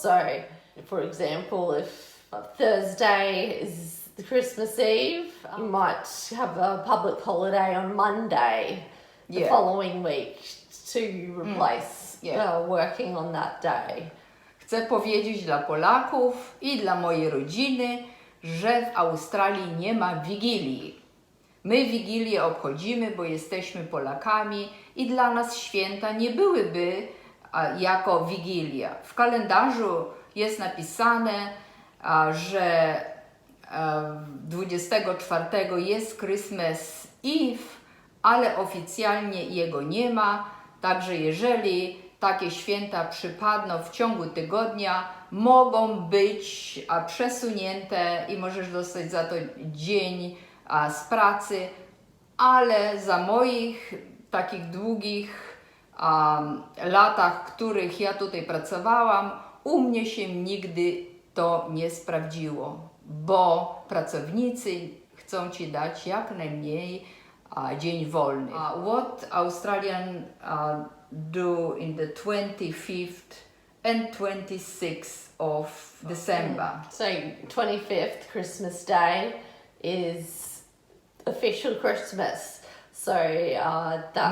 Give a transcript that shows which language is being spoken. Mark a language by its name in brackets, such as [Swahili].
[English] So, for example, if Thursday is the Christmas Eve, you might have a public holiday on Monday the following week to replace working on that day. [Polish] Chcę powiedzieć dla Polaków i dla mojej rodziny, że w Australii nie ma Wigilii. My Wigilię obchodzimy, bo jesteśmy Polakami i dla nas święta nie byłyby jako Wigilia. W kalendarzu jest napisane, że 24 jest Christmas Eve, ale oficjalnie jego nie ma. Także jeżeli takie święta przypadną w ciągu tygodnia, mogą być przesunięte i możesz dostać za to dzień z pracy, ale za moich takich długich latach, w których ja tutaj pracowałam, u mnie się nigdy to nie sprawdziło, bo pracownicy chcą Ci dać jak najmniej dzień wolny. [English] What Australian do in the 25th and 26th of December? So 25th, Christmas Day, is official Christmas. So that's